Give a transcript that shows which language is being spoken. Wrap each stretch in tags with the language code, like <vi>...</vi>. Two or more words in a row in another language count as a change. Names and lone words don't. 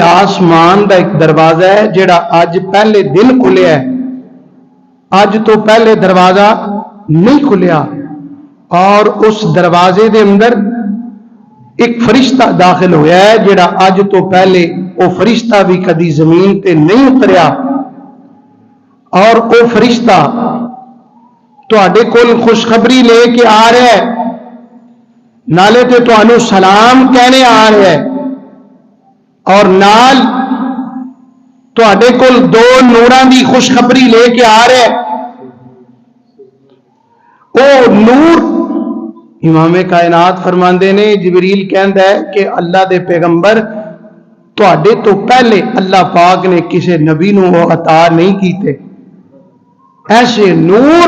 <pa>آسمان دا ایک دروازہ ہے جڑا اج پہلے دن کھلیا ہے، اج تو پہلے دروازہ نہیں کھلیا، اور اس دروازے دے اندر ایک فرشتہ داخل ہوا ہے جڑا اج تو پہلے وہ فرشتہ بھی کدی زمین تے نہیں اتریا، اور وہ فرشتہ تواڈے کول خوشخبری لے کے آ رہا ہے، نالے تے تانوں سلام کہنے آ رہا ہے، اور نال تواڈے کول دو نوراں دی خوشخبری لے کے آ رہا ہے۔ وہ نور امام کائنات فرماندے نے، جبریل کہندا ہے کہ اللہ دے پیغمبر تواڈے تو پہلے اللہ پاک نے کسے نبی نو وہ عطا نہیں کیتے، ایسے نور۔</pa>